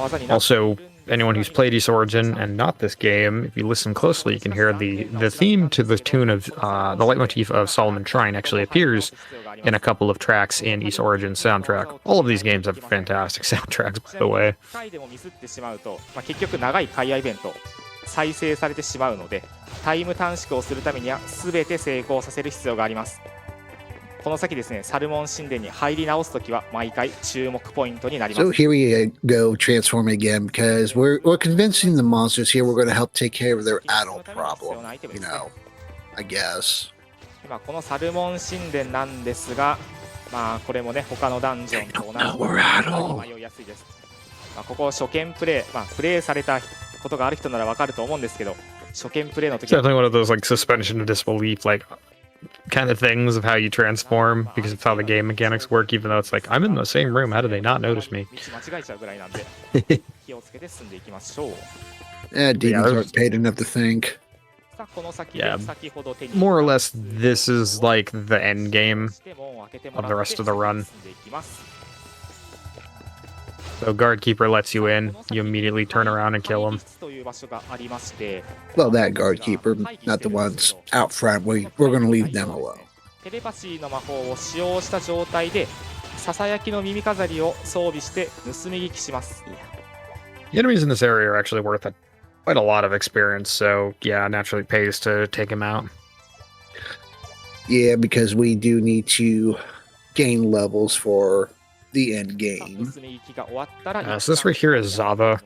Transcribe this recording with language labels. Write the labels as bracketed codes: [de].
[en] Also, anyone who's played East Origin and not this game, if you listen closely, you can hear the theme to the tune of the leitmotif of Solomon Shrine actually appears in a couple of tracks in East Origin's soundtrack. All of these games have fantastic soundtracks, by the way. [ja] 回でもミスってしまうと、結局長い会話イベント再生されてしまうので、タイム短縮をするためには全て成功させる必要があります。この先ですね、サルモン神殿に入り直すときは毎回注目ポイントになります。 [en] So here we go transforming again because we're convincing the monsters here we're going to help take care of their adult problem, you know, I guess. [ja] 今このサルモン神殿なんですが、これもね他のダンジョンと同じ迷いやすいです。ここ初見プレイ、プレイされたことがある人ならわかると思うんですけど、初見プレイの時は [en] definitely one of those like suspension of disbelief like kind of things of how you transform because of how the game mechanics work, even though it's like I'm in the same room, how did they not notice me? [ja] 間違えちゃうぐらいなんで気をつけて進んでいきましょう。 [en] Demons aren't paid enough to think. Yeah, more or less this is like the end game of the rest of the run. So Guardkeeper lets you in, you immediately turn around and kill him. Well, that Guardkeeper, not the ones out front. We're going to leave them alone. [ja] テレパシーの魔法を使用した状態でささやきの耳飾りを装備して盗み聞きします。 [en] The enemies in this area are actually worth quite a lot of experience, so yeah, naturally it pays to take him out. Yeah, because we do need to gain levels for the end game. So this right here is Zava.